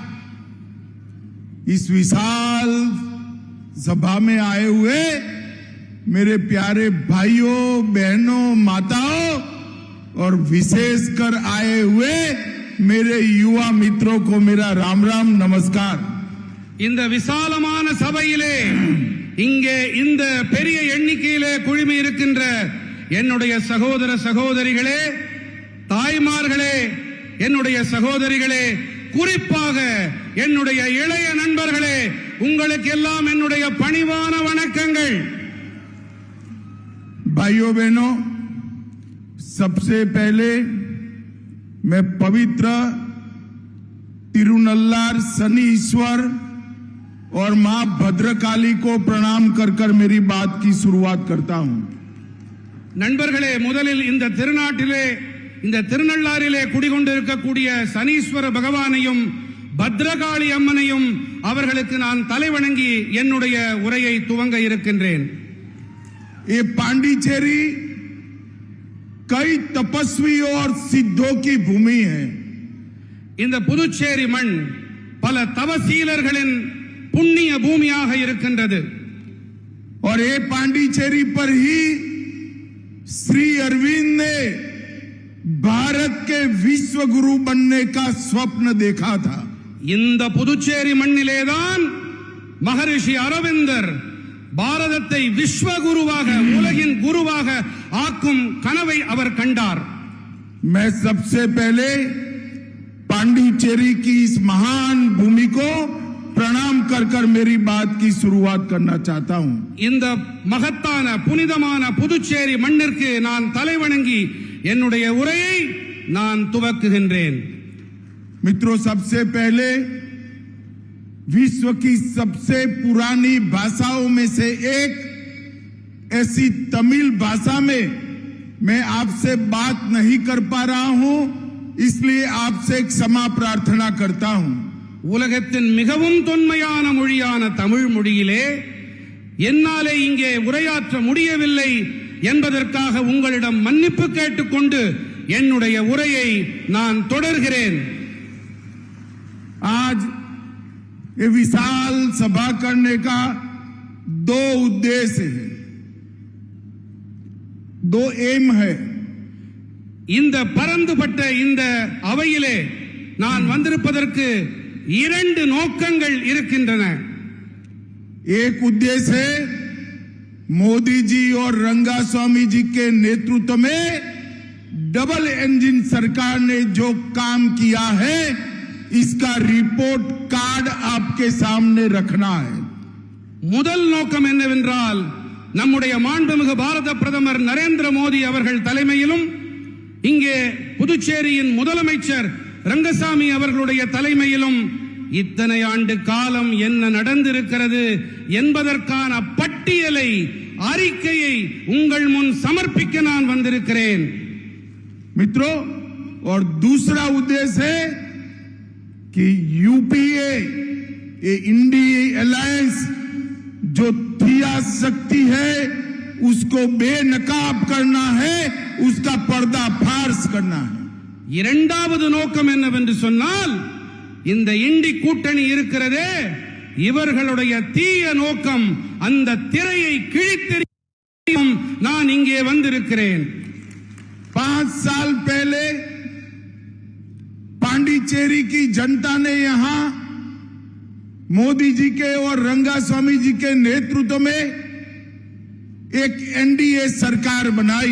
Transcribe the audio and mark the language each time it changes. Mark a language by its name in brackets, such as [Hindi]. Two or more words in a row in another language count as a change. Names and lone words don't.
[Hindi] इस विशाल सभा में आए हुए मेरे प्यारे भाइयों, बहनों, माताओं और विशेषकर आए हुए मेरे युवा मित्रों को मेरा राम राम नमस्कार। [Tamil] இந்த விசாலமான சபையிலே இங்கே இந்த பெரிய எண்ணிக்கையிலே குழுமி இருக்கின்ற என்னுடைய சகோதர சகோதரிகளே, தாய்மார்களே, என்னுடைய சகோதரிகளே, குறிப்பாக என்னுடைய இளைய நண்பர்களே, உங்களுக்கு எல்லாம் என்னுடைய பணிவான வணக்கங்கள். [Hindi] भाइयों बहनों, सबसे पहले मैं पवित्र तिरुनल्लार शनि ईश्वर और मां भद्रकाली को प्रणाम कर कर मेरी बात की शुरुआत करता हूं। [Tamil] நண்பர்களே, முதலில் இந்த திருநாட்டிலே, இந்த திருநள்ளாறிலே குடிகொண்டிருக்கக்கூடிய சனீஸ்வர பகவானையும் பத்ரகாளி அம்மனையும் அவர்களுக்கு நான் தலைவணங்கி என்னுடைய உரையை துவங்க இருக்கின்றேன். [Hindi] ये पांडिचेरी कई तपस्वी और सिद्धों की भूमि है। [Tamil] இந்த புதுச்சேரி மண் பல தவசீலர்களின் புண்ணிய பூமியாக இருக்கின்றது. [Hindi] और ये पांडिचेरी पर ही श्री अरविंद ने भारत के विश्व गुरु बनने का स्वप्न देखा था। [Tamil] இந்த புதுச்சேரி மண்ணிலேதான் மகரிஷி அரவிந்தர் பாரதத்தை விஸ்வகுருவாக, உலகின் குருவாக ஆக்கும் கனவை அவர் கண்டார். [Hindi] मैं सबसे पहले पांडिचेरी की इस महान भूमि को प्रणाम कर कर मेरी बात की शुरुआत करना चाहता हूं। [Tamil] இந்த மகத்தான புனிதமான புதுச்சேரி மண்ணிற்கு நான் தலைவணங்கி என்னுடைய உரையை நான் துவக்குகின்றேன். [Hindi] मित्रों, सबसे पहले विश्व की सबसे पुरानी भाषाओं में से एक ऐसी तमिल भाषा में मैं आपसे बात नहीं कर पा रहा हूं, इसलिए आपसे क्षमा प्रार्थना करता हूं। [Tamil] உலகத்தின் மிகவும் தொன்மையான மொழியான தமிழ் மொழியிலே என்னாலே இங்கே உரையாற்ற முடியவில்லை என்பதற்காக உங்களிடம் மன்னிப்பு கேட்டுக்கொண்டு என்னுடைய உரையை நான் தொடர்கிறேன். [Hindi] आज ये विशाल सभा करने का दो उद्देश्य है, दो एम है। [Tamil] இந்த பரந்துபட்ட இந்த அவையிலே நான் வந்திருப்பதற்கு இரண்டு நோக்கங்கள் இருக்கின்றன. [Hindi] एक उद्देश्य है मोदी जी और रंगास्वामी जी के नेतृत्व में [English] double engine [Hindi] सरकार ने जो काम किया है, इसका [English] report card [Hindi] आपके सामने रखना है। [Tamil] முதல் நோக்கம் என்னவென்றால், நம்முடைய மாண்புமிகு பாரத பிரதமர் நரேந்திர மோடி அவர்கள் தலைமையிலும் இங்கே புதுச்சேரியின் முதலமைச்சர் ரங்கசாமி அவர்களுடைய தலைமையிலும் இத்தனை ஆண்டு காலம் என்ன நடந்திருக்கிறது என்பதற்கான பட்டியலை அறிக்கையை உங்கள் முன் சமர்ப்பிக்க நான் வந்திருக்கிறேன். [Hindi] मित्रों, और दूसरा उद्देश्य है कि यूपीए ये इंडिया अलायंस जो थिया शक्ति है उसको बेनकाब करना है, उसका पर्दाफाश करना है. [Tamil] இரண்டாவது நோக்கம் என்னவென்று சொன்னால், இந்த இண்டி கூட்டணி இருக்கிறதே, இவர்களுடைய தீய நோக்கம் அந்த திரையை கிழித்தெறியும் நான் இங்கே வந்திருக்கிறேன். [Hindi] 5 साल पहले पांडिचेरी की जनता ने यहां मोदी जी के और रंगास्वामी जी के नेतृत्व में एक एनडीए सरकार बनाई.